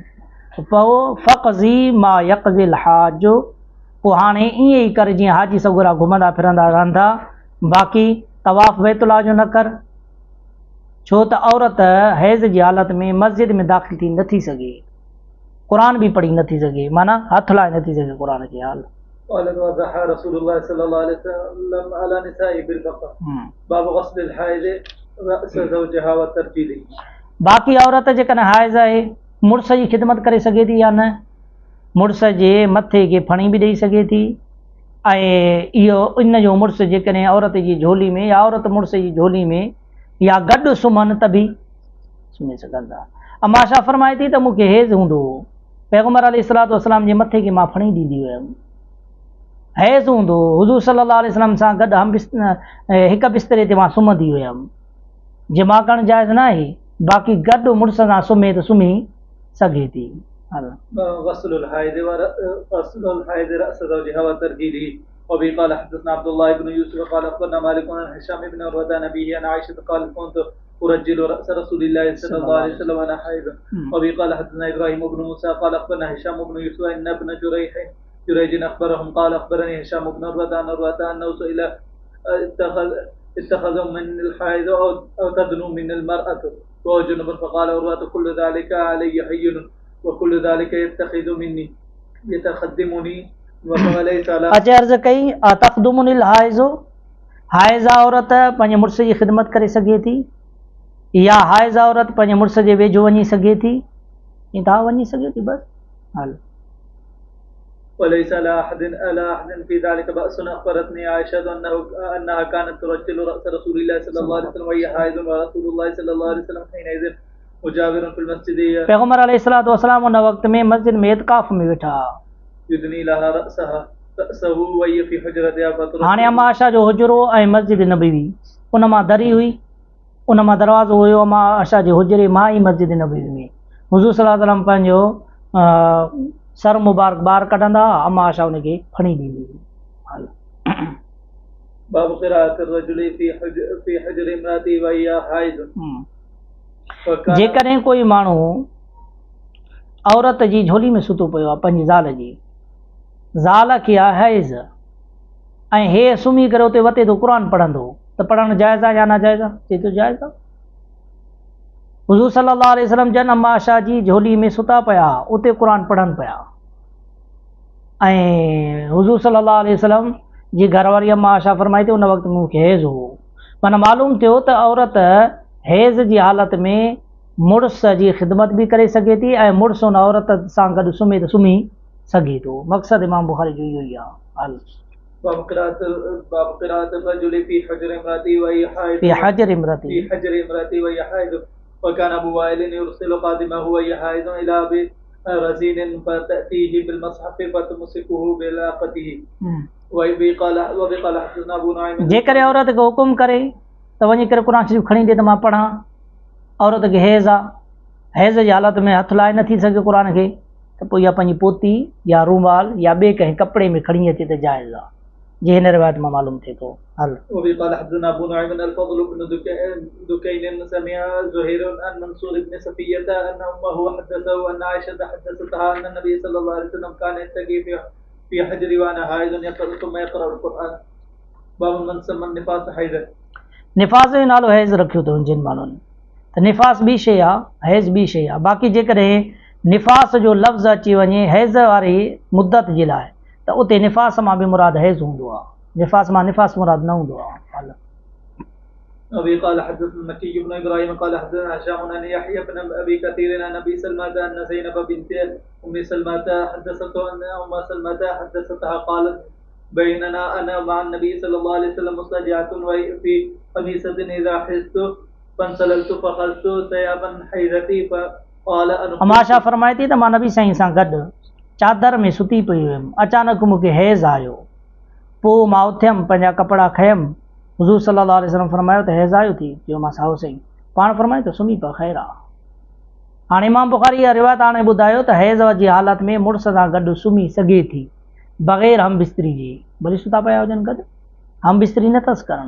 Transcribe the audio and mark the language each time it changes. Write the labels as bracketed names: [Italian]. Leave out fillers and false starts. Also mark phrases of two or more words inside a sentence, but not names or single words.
[Sindhi] पोइ [Arabic] فاقضي ما يقضي الحاج, [Sindhi] पोइ हाणे ईअं ई कर जीअं हाजी सगुरा घुमंदा फिरंदा रहंदा, बाक़ी तवाफ़ बैतुल्लाह जो न कर, छो त औरत हैज़ जी हालत में मस्जिद में दाख़िल थी नथी सघे, क़ुर बि पढ़ी नथी सघे, माना हथु लाए नथी सघे क़ुर खे। हाल [Arabic] رسول الله صلى الله عليه وسلم على نسائي بالبقر باب غسل الحائض رأس زوجها وترجيله. [Sindhi] बाक़ी औरत जेकॾहिं हाइज़ आहे मुड़ुस जी ख़िदमत करे सघे थी या न, मुड़ुस जे मथे खे फणी बि ॾेई सघे थी, ऐं इहो इन जो मुड़ुस जेकॾहिं औरत जी झोली में या औरत मुड़ुस जी झोली में या गॾु सुम्हनि त बि सुम्ही सघंदा। अम्मा आयशा फरमाए थी त मूंखे हैज़ हूंदो हो, पैगम्बर [Arabic] عليه الصلاة والسلام [Sindhi] जे मथे खे मां फणी ॾींदी हुयमि, हैज़ हूंदो हो, हुज़ूर [Arabic] صلى الله عليه وسلم [Sindhi] सां गॾु हिकु बिस्तरे ते मां सुम्हंदी हुयमि। जिमा करणु जाइज़ न आहे, बाक़ी गॾु मुड़ुस सां सुम्हे त सुम्ही सघे थी। [Arabic] غسل الحائض رأس زوجها وترجيله وبه قال حدثنا عبد الله بن يوسف قال أخبرنا مالك عن هشام بن عروة عن أبيه عن عائشة قال كنت أرجل رأس رسول الله صلى الله عليه وسلم وأنا حائض. وبه قال حدثنا إبراهيم بن موسى قال أخبرنا هشام بن يوسف أن ابن جريج أخبرهم قال أخبرني هشام بن عروة عن عروة أنه سئل اتخذ من الحائض أو تدنو من المرأة وهو جنب فقال عروة كل ذلك علي هين وكل ذلك يتخذ مني يتخدمني وليس على [Sindhi] अर्ज़ कई [Arabic] تخدمني الحائض, [Sindhi] हाइज़ औरत पंहिंजे मुड़ुस जी ख़िदमत करे सघे थी, या हाइज़ औरत पंहिंजे मुड़ुस जे वेझो वञी सघे थी, ईअं था वञी सघे थी बसि। हल [Arabic] وليس على أحد في ذلك بأس. أخبرتني عائشة أنها كانت ترجل رأس رسول الله صلى الله عليه وسلم وهي حائض ورسول الله صلى الله عليه وسلم حينئذ مجاور في المسجد [Sindhi] पैगंबर [Arabic] عليه الصلاة والسلام [Sindhi] उन वक़्त में मस्जिद में इत्काफ में वेठा [Arabic] يدني لها رأسه وهي في حجرتها فترجل. [Sindhi] हाणे अम्मा आशा जो हुजरो ऐं मस्जिद नबवी उन मां दरी हुई, उन मां दरवाज़ो हुयो अम्मा आशा जे हुजरे मां ई मस्जिद नबवी में हुज़ूर [Arabic] صلى الله عليه وسلم [Sindhi] पंहिंजो सर मुबारक ॿाहिरि कढंदा, अम्मा आशा उनखे खणी ॾींदी हुई. [Arabic] باب قراءة الرجل في حجر امرأته وهي حائض. [Sindhi] जेकॾहिं कोई माण्हू औरत जी झोली में सुतो पियो आहे पंहिंजी ज़ाल जी, ज़ाल खे आहे हैज़ ऐं हे सुम्ही करे उते वते थो क़ुर पढ़ंदो त पढ़णु जाइज़ आहे या नाजाइज़ आहे? चए थो जाइज़ आहे. हुज़ूर [Arabic] صلى الله عليه وسلم [Sindhi] जन अम्मा आशा जी झोली में सुता पिया उते क़ुर पढ़नि पिया ऐं हुज़ूर [Arabic] صلى الله عليه وسلم [Sindhi] जी घरवारी अम्मा आशा फरमाई थी उन वक़्तु मूंखे हैज़ हो. माना मालूम थियो त औरत हैज़ जी हालत में मुड़ुस जी ख़िदमत बि करे सघे थी ऐं मुड़ुस उन औरत सां गॾु सुम्हे त सुम्ही सघे थो. मक़सदु इमाम बुखारी जो इहो ई आहे. [Arabic] باب قراءة الرجل في حجر امرأته وهي حائض. في حجر امرأته وهي حائض. وكان أبو وائل يرسل قادمه وهي حائض إلى أبي رزين فتأتيه بالمصحف فتمسكه بلاقته. وبقال حدثنا أبو نعيم. [Sindhi] जेकॾहिं औरत खे हुकुम करे त वञी करे क़ुर शरीफ़ खणी ॾे त मां पढ़ां, औरत खे हैज़ आहे, हैज़ जी हालत में हथु लाहे नथी सघे क़ुर खे, त पोइ इहा पंहिंजी पोती या रूमाल या ॿिए कंहिं कपिड़े में खणी अचे त जाइज़ आहे, जीअं हिन रिवायत मां मालूम थिए थो. हल. [Arabic] وقال حدثنا أبو نعيم الفضل بن دكين سمع زهير عن منصور بن صفية أن أمه حدثه أن عائشة حدثتها أن النبي صلى الله عليه وسلم كان يتقي في حجر وأنا حائض يقرأ ثم يقرأ القرآن. باب من سمى النفاس حيضا. [Sindhi] निफ़ास जो नालो हैज़ रखियो अथव जिन माण्हुनि, त निफ़ास ॿी शइ आहे, हैज़ ॿी शइ आहे. बाक़ी जेकॾहिं निफ़ास जो लफ़्ज़ अची वञे हैज़ वारी मुद्दत जे लाइ त उते निफ़ास मां बि मुराद हैज़ हूंदो आहे, निफ़ास मां निफ़ास मुराद न हूंदो आहे. [Arabic] أبي قال حدثنا مكي بن إبراهيم قال حدثنا هشام عن يحيى بن أبي كثير عن أبي سلمة أن زينب بنت أم سلمة حدثته أن أم سلمة حدثتها قالت بيننا أنا مع النبي صلى الله عليه وسلم مستجعة في قميصة إذا حزت فانسللت فخذت ثيابا حيضتي فقال [Sindhi] अम्मा आशा फरमाए थी त मां नबी साईं सां गॾु चादर में सुती पई हुयमि, अचानक मूंखे हैज़ आयो, पोइ मां उथियमि पंहिंजा कपिड़ा खयमि, हुज़ूर [Arabic] صلى الله عليه وسلم [Sindhi] फरमायो त हैज़ आयो थी? चयो मां साओ साईं. पाण फरमायो त सुम्ही पए ख़ैर आहे. हाणे इमाम बुखारी इहा रिवायत हाणे ॿुधायो त हैज़ जी हालत में मुड़ुस सां गॾु सुम्ही सघे थी बग़ैर हम बिस्तरी जी, भली सुता पिया हुजनि गॾु, हम बिस्तरी न अथसि करण.